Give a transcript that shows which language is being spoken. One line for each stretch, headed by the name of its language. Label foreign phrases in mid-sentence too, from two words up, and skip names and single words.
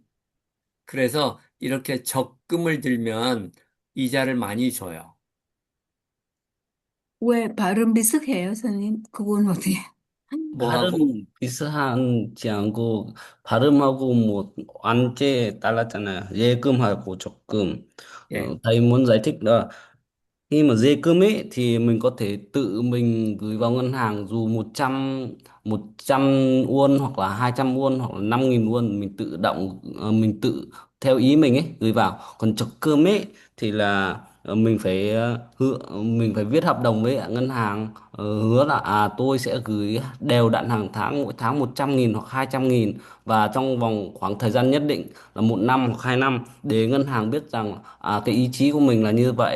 Korean: 그래서 이렇게 적금을 들면 이자를 많이 줘요. 왜 발음 비슷해요, 선생님? 그건 어떻게? 뭐하고? 발음 비슷하지 않고 발음하고 뭐 완전 달랐잖아요. 예금하고 적금. 예.
Vietnamese: Thầy muốn giải thích là khi mà dê cơm ấy thì mình có thể tự mình gửi vào ngân hàng dù 100 won hoặc là 200 won hoặc là 5.000 won mình tự động mình tự theo ý mình ấy gửi vào. Còn chọc cơm ấy thì là mình phải viết hợp đồng với ngân hàng, hứa là tôi sẽ gửi đều đặn hàng tháng, mỗi tháng 100.000 hoặc 200.000 và trong vòng khoảng thời gian nhất định là 1 năm hoặc 2 năm, để ngân hàng biết rằng cái ý chí của mình là như vậy.